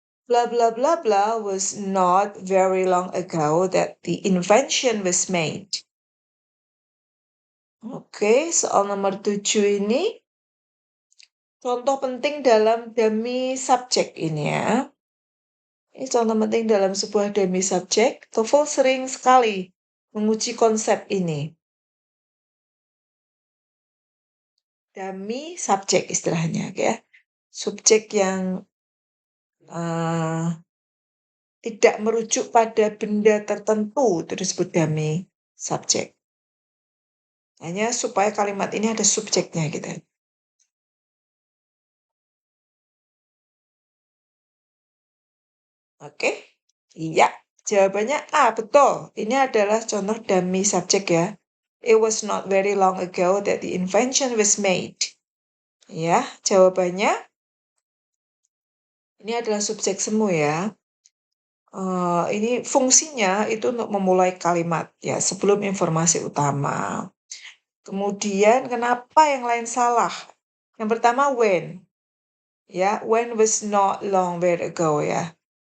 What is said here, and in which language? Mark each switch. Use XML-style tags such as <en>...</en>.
<en>Blah blah blah blah was not very long ago that the invention was made.</en> <id>Oke, soal nomor 7 ini contoh penting dalam dummy subject ini ya. Ini contoh penting dalam sebuah dummy subject. TOEFL sering sekali menguji konsep ini. Dummy subject istilahnya ya. Subjek yang tidak merujuk pada benda tertentu itu disebut dummy subject. Hanya supaya kalimat ini ada subjeknya gitu. Oke? Iya, jawabannya A, betul. Ini adalah contoh dummy subject ya.</id> <en>It was not very long ago that the invention was made.</en> <id>Ya, jawabannya ini adalah subjek semu ya. Ini fungsinya itu untuk memulai kalimat ya sebelum informasi utama. Kemudian kenapa yang lain salah? Yang pertama when.</id> <en>Ya, when was not long very ago ya.</en>